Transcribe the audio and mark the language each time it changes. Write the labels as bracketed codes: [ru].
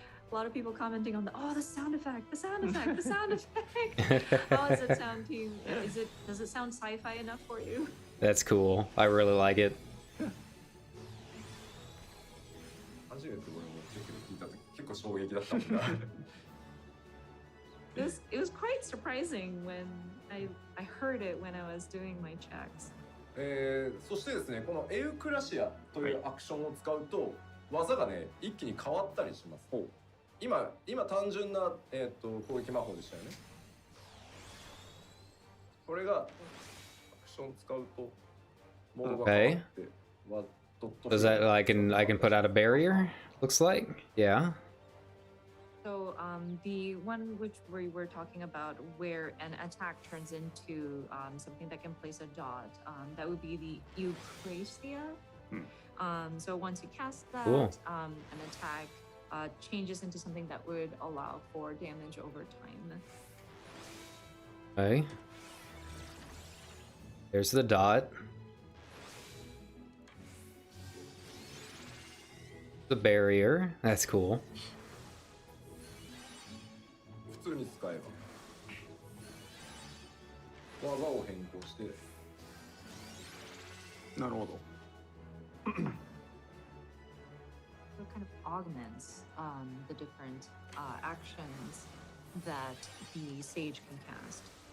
[en] A lot of people commenting on the sound effect, the sound effect, the sound effect. How does it sound to you? Does it sound sci-fi enough for you? That's cool. I really like it. [ja] 初めて俺もチェキで聞いた時結構衝撃だったんだ。 [en] It was quite surprising when I heard it when I was doing my checks. [ja] そしてですね、このエウクラシアというアクションを使うと、技がね一気に変わったりします。今単純な、攻撃魔法でしたよね。これがアクションを使うとモードが変わって、ドット [en] Does that I can put out a barrier? Looks like. Yeah. So the one which we were talking about where an attack turns into something that can place a dot, that would be the Eucrasia. So once you cast that, Cool. An attack changes into something that would allow for damage over time. Okay. There's the dot. The barrier. That's cool. [ja] 普通に使えば技を変更してなるほど [en] So it kind of augments the different actions that the sage can cast.